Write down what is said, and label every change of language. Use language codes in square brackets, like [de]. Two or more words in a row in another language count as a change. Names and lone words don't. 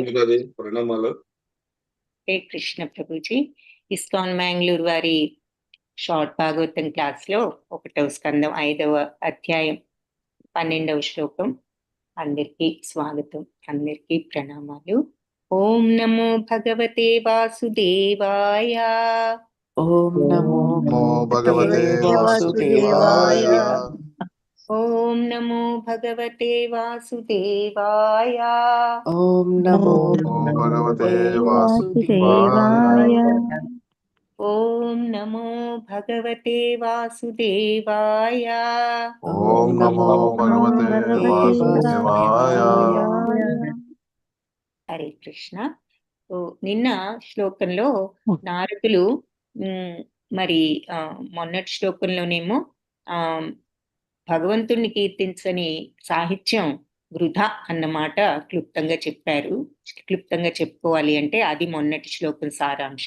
[te] స్వామి ప్రణామాలు. హరే కృష్ణ ప్రభుజీ. ఇస్కాన్ మ్యాంగ్లూర్ వారి షార్ట్ భాగవతం క్లాస్ లో 1వ స్కందం 5వ అధ్యాయం 12వ శ్లోకం. అందరికీ స్వాగతం, అందరికీ ప్రణామాలు. [sa] ओं नमो भगवते वासुदेवाय. ओं नमो नमो भगवते వాసుదేవాయ. వాసుదేవాయ. ओं नमो भगवते वासुदेवाय. ओं नमो భగవతే వాసుదేవాయ. ओं नमो भगवते वासुदेवाय. ओं नमो भगवते वासुदेवाय. [te] హరే కృష్ణ. నిన్న శ్లోకంలో నారదులు మరి మొన్నటి శ్లోకంలోనేమో భగవంతుణ్ణి కీర్తించని సాహిత్యం వృధా అన్నమాట క్లుప్తంగా చెప్పారు. క్లుప్తంగా చెప్పుకోవాలి అంటే అది మొన్నటి శ్లోకం సారాంశం.